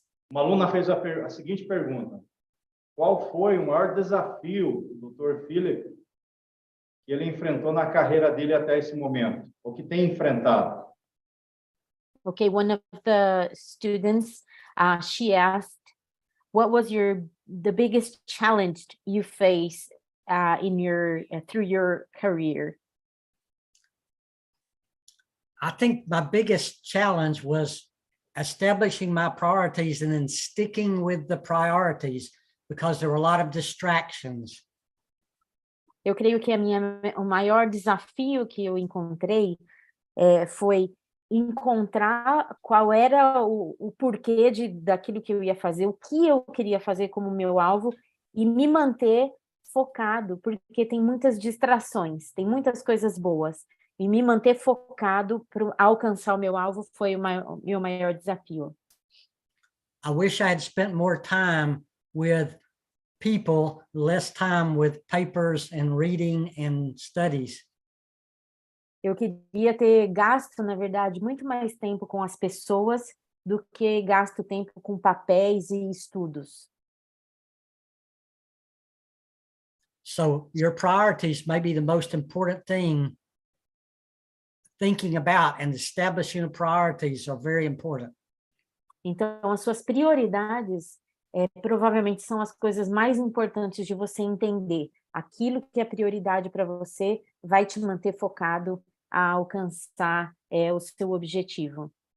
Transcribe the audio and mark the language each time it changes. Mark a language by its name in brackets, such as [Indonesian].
[Portuguese] Uma aluna fez a seguinte pergunta: qual foi o maior desafio do Dr. Philip que ele enfrentou na carreira dele até esse momento, ou que tem enfrentado? [English] Okay, one of the students, she asked, what was the biggest challenge you faced through your career? I think my biggest challenge was establishing my priorities and then sticking with the priorities, because there were a lot of distractions. [Portuguese] Eu creio que o maior desafio que eu encontrei foi encontrar qual era o porquê daquilo que eu ia fazer, o que eu queria fazer como meu alvo e me manter focado, porque tem muitas distrações, tem muitas coisas boas, e me manter focado para alcançar o meu alvo foi o meu maior desafio. [English] I wish I had spent more time with people, less time with papers and reading and studies. [Portuguese] Eu queria ter gasto, na verdade, muito mais tempo com as pessoas do que gasto tempo com papéis e estudos. [English] So your priorities may be the most important thing. Thinking about and establishing the priorities are very important. [Portuguese] Então, as suas prioridades provavelmente são as coisas mais importantes de você entender. Aquilo que é prioridade para você vai te manter focado a alcançar o seu objetivo.